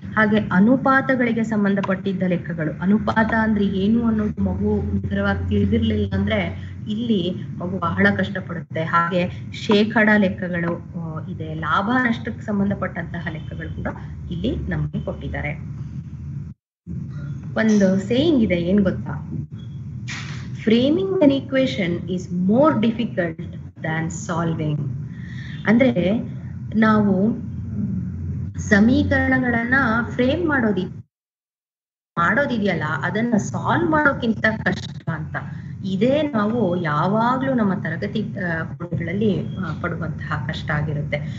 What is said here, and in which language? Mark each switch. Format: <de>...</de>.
<kn>ಹಾಗೆ ಅನುಪಾತಗಳಿಗೆ ಸಂಬಂಧಪಟ್ಟಿದ್ದ ಲೆಕ್ಕಗಳು, ಅನುಪಾತ ಅಂದ್ರೆ ಏನು ಅನ್ನೋದು ಮಗು ನಿಖರವಾಗಿ ತಿಳಿದಿರ್ಲಿಲ್ಲ ಅಂದ್ರೆ ಇಲ್ಲಿ ಮಗು ಬಹಳ ಕಷ್ಟಪಡುತ್ತೆ. ಹಾಗೆ ಶೇಕಡಾ ಲೆಕ್ಕಗಳು ಇದೆ, ಲಾಭ ನಷ್ಟಕ್ಕೆ ಸಂಬಂಧಪಟ್ಟಂತಹ ಲೆಕ್ಕಗಳು ಕೂಡ ಇಲ್ಲಿ ನಮಗೆ ಕೊಟ್ಟಿದ್ದಾರೆ. ಒಂದು ಸೇಯಿಂಗ್ ಇದೆ, ಏನ್ ಗೊತ್ತಾ,</kn> <en>Framing an equation is more difficult than solving.</en> <kn>ಅಂದ್ರೆ ನಾವು ಸಮೀಕರಣಗಳನ್ನ ಫ್ರೇಮ್ ಮಾಡೋದಿದೆಯಲ್ಲ, ಅದನ್ನ ಸಾಲ್ವ್ ಮಾಡೋಕ್ಕಿಂತ ಕಷ್ಟ ಅಂತ. ಇದೇ ನಾವು ಯಾವಾಗ್ಲೂ ನಮ್ಮ ತರಗತಿ ಕೋಣೆಗಳಲ್ಲಿ ಪಡುವಂತಹ ಕಷ್ಟ ಆಗಿರುತ್ತೆ.</kn>